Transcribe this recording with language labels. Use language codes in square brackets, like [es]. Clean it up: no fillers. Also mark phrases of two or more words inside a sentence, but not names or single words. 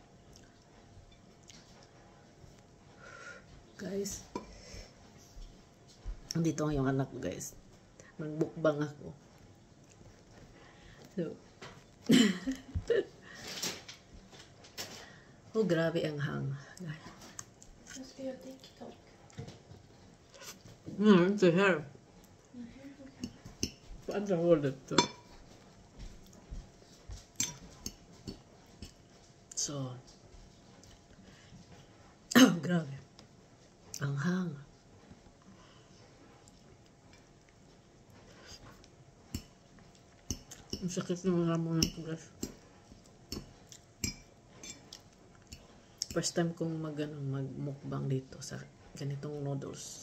[tl] Guys, andito yung anak ko guys. Nagbukbang ako. So, oh, grabe ang hang. [sv] Jag ska göra TikTok. Inte här. På andra hållet då. Så. [tl] Grabe. Ang hang. Ang sakit ng ramunan ko guys. First time kong magmukbang dito sa ganitong noodles.